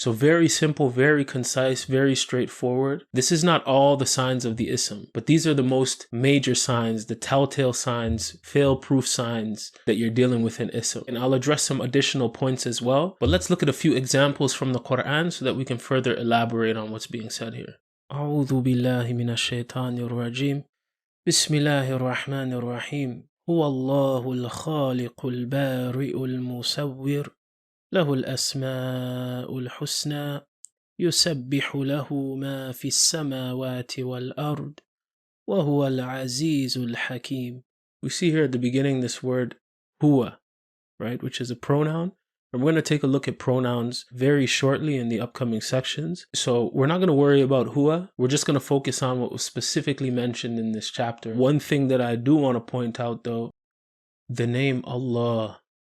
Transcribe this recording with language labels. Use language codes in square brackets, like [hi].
[en] So very simple, very concise, very straightforward. This is not all the signs of the ism, but these are the most major signs, the telltale signs, fail-proof signs that you're dealing with in ism. And I'll address some additional points as well, but let's look at a few examples from the Quran so that we can further elaborate on what's being said here. [ar] أعوذ بالله من الشيطان الرجيم بسم الله الرحمن الرحيم هو الله الخالق البارئ المصور له الأسماء الحسنى يسبح له ما في السماوات والأرض وهو العزيز الحكيم. [en] We see here at the beginning this word huwa, right, which is a pronoun. And we're going to take a look at pronouns very shortly in the upcoming sections. So we're not going to worry about huwa. We're just going to focus on what was specifically mentioned in this chapter. One thing that I do want to point out though, the name Allah.